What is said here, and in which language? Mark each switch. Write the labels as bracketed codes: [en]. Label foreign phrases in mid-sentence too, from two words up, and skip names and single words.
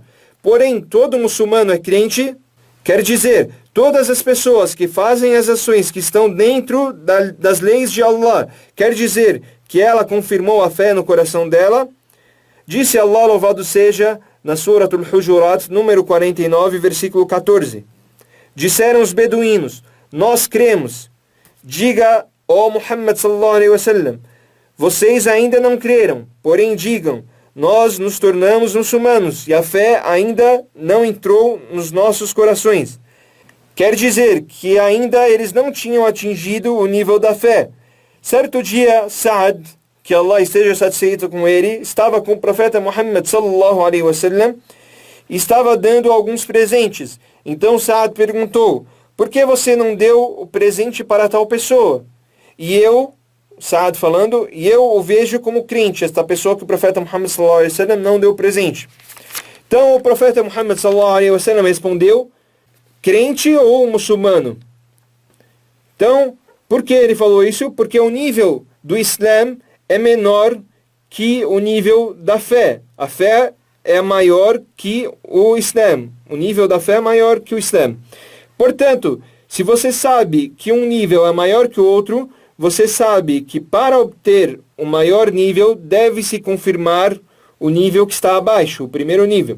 [pt] Porém, todo muçulmano é crente, quer dizer, todas as pessoas que fazem as ações que estão dentro das leis de Allah, quer dizer, que ela confirmou a fé no coração dela? Disse Allah, louvado seja, na Surat Al-Hujurat, número 49, versículo 14. Disseram os beduínos: nós cremos. Diga, ó Muhammad [ar] صلى الله عليه وسلم, [pt] vocês ainda não creram, porém digam, nós nos tornamos muçulmanos e a fé ainda não entrou nos nossos corações. Quer dizer que ainda eles não tinham atingido o nível da fé. Certo dia, Sa'ad, que Allah esteja satisfeito com ele, estava com o profeta Muhammad [ar] صلى الله عليه وسلم [pt] e estava dando alguns presentes. Então Sa'ad perguntou: por que você não deu o presente para tal pessoa? E eu, Sa'ad falando, e eu o vejo como crente, esta pessoa que o profeta Muhammad [ar] صلى الله عليه وسلم [pt] não deu presente. Então o profeta Muhammad [ar] صلى الله عليه وسلم [pt] respondeu: crente ou muçulmano? Então, por que ele falou isso? Porque o nível do Islã é menor que o nível da fé. A fé é maior que o Islã. O nível da fé é maior que o Islã. Portanto, se você sabe que um nível é maior que o outro, você sabe que para obter o maior nível, deve-se confirmar o nível que está abaixo, o primeiro nível.